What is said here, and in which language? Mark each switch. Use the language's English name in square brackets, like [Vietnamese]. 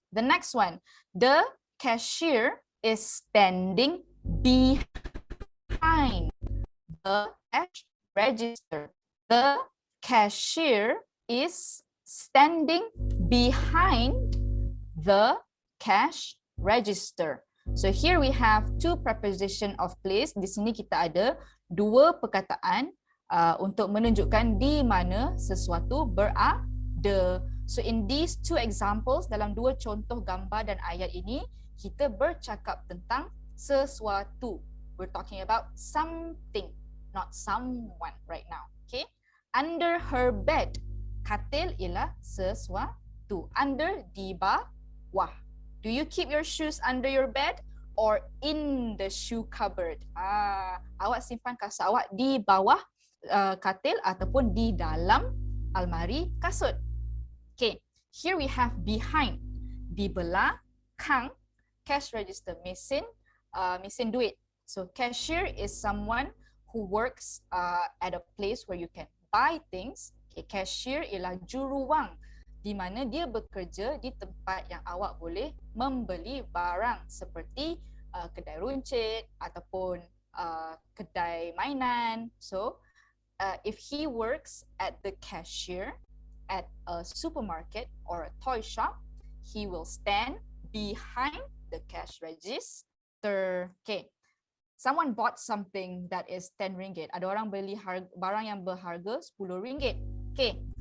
[English] The next one, the cashier is standing behind the cash register. The cashier is standing behind the cash register. So here we have two preposition of place. [Malay] Di sini kita ada dua perkataan untuk menunjukkan di mana sesuatu berada. [English] So in these two examples, [Malay] dalam dua contoh gambar dan ayat ini, kita bercakap tentang sesuatu. [English] We're talking about something, not someone right now. Okay? Under her bed. [Malay] Katil ialah sesuatu. Under, di bawah. [English] Do you keep your shoes under your bed or in the shoe cupboard? [Malay] Awak simpan kasut awak di bawah katil ataupun di dalam almari kasut. [English] Okay, here we have behind. [Malay] Di belakang cash register, mesin duit. [English] So cashier is someone who works at a place where you can buy things. [Malay] Okay, cashier ialah juruwang di mana dia bekerja di tempat yang awak boleh membeli barang seperti kedai runcit ataupun kedai mainan. [English] So if he works at the cashier at a supermarket or a toy shop, he will stand behind the cash register. Okay. Someone bought something that is 10 ringgit. [Malay] Ada orang beli barang yang berharga 10 ringgit. Okay.